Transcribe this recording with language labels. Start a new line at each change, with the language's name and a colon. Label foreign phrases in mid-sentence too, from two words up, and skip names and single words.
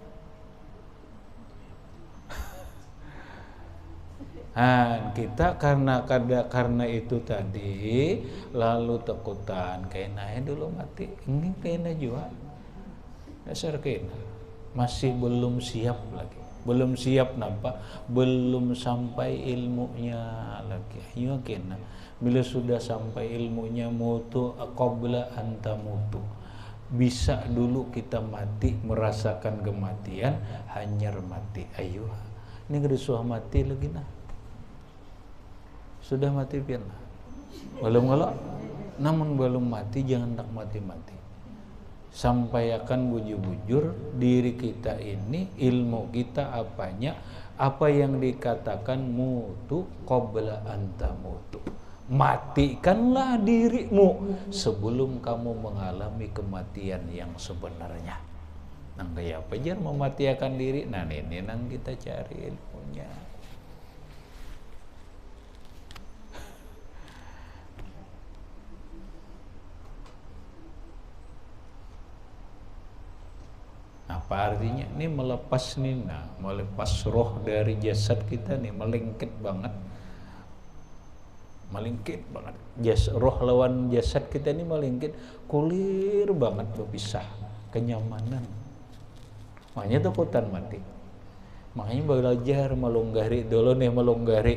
Banjar: Kita karena itu tadi lalu takutan kena dulu mati. Ini kena juga. Dasar kena. Masih belum siap lagi. Belum siap nampak, belum sampai ilmunya lagi. Ayo kena. Bila sudah sampai ilmunya
Arabic: موتوا قبل أن تموتوا.
Banjar: Bisa dulu kita mati merasakan kematian, hanyar mati. Ayo. Ini kada suah mati lagi nah. Sudah mati pian lah. Belum kalau namun belum mati jangan tak mati-mati. Sampaikan bujur-bujur diri kita ini, ilmu kita apanya, apa yang dikatakan
Arabic: موتوا قبل أن تموتوا.
Indonesian: Matikanlah dirimu sebelum kamu mengalami kematian yang sebenarnya.
Banjar: Nang kayak apa jar mematikan diri? Nah ini nang kita cari ilmunya. Apa artinya? Ini melepas nina, melepas roh dari jasad kita nih, melingkit banget. Roh lawan jasad kita ini melingkit, kulir banget berpisah, kenyamanan. Makanya takutan mati. Makanya belajar melonggari dulu nih, melonggari.